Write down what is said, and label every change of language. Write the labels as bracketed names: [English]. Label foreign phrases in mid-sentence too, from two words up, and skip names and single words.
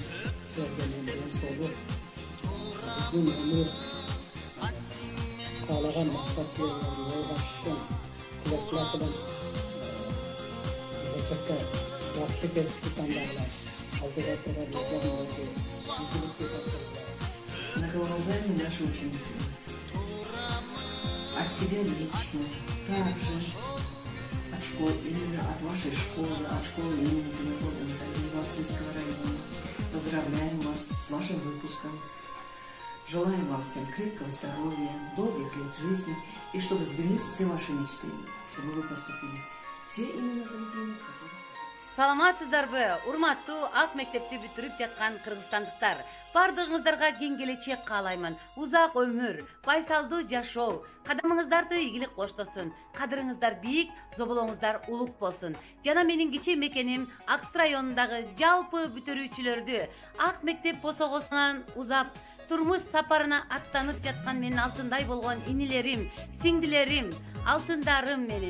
[Kyrgyz] Силерге мен ден соолук, узун өмүр, каалаган максаттарыңарды ойгашышын тилектилатып, келечекте жакшы кесипти тандагыла, алдыда турган эземдерди ийгиликке тапшыргыла. [Russian] Многоуважаемые наши ученики, от себя лично, также от школы, именно от вашей школы, от школы имени Тимиргородова Натальи Аксинского района, поздравляем вас с вашим выпуском. Желаем вам всем крепкого здоровья, долгих лет жизни, и чтобы сбылись все ваши мечты, чтобы вы поступили в те именно заведения, которые... [Kyrgyz] Саламатсыздарбы, урматтуу ак мектепти бүтүрүп жаткан кыргызстандыктар. Бардыгыңыздарга кең келечек каалаймын. Узак өмүр, байсалдуу жашоо, кадамыңыздарды ийгилик коштосун. Кадырыңыздар бийик, зоболоңуздар улук болсун. Жана менин кичи мекеним Аксы районундагы жалпы бүтүрүүчүлөрдү ак мектеп босогосунан узап, турмуш сапарына аттанып жаткан менин алтындай болгон инилерим, сиңдилерим, алтындарым менин.